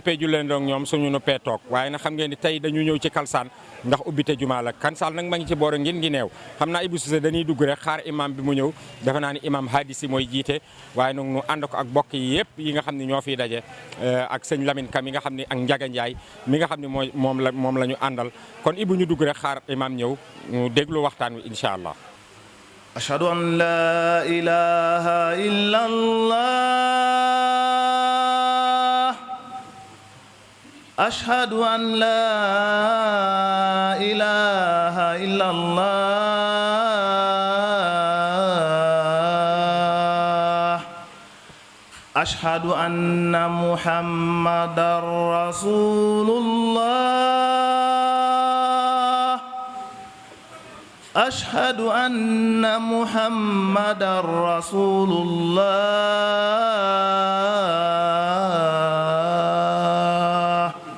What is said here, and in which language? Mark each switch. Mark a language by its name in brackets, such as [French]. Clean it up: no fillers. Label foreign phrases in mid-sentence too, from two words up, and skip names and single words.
[Wolof] nuppee julleen doog ñoom suñu nuppee toog waaye nag xam ngeen ni tey dañu ñëw ci Kalsane ndax ubbite jumaa la Kalsane nag ma ngi ci boor ngin ngi neew xam naa Ibou Cissé dañuy dugg rek xaar imam bi mu ñëw dafa naa ni imam hadisi mooy jiite waaye nag nu ànd ko ak bokk yi yëpp yi nga xam ne ñoo fiy daje ak sëñ Lamine Ka mi nga xam ne ak Ndiaga Ndiaye mi nga xam ne mooy moom la ñu àndal kon Ibou ñu dugg rek xaar imam ñëw ñu déglu waxtaan wi [Arabic] إن شاء الله. أشهد أن لا إله إلا الله أشهد أن لا إله إلا الله أشهد أن محمدا رسول الله أشهد أن محمدا رسول الله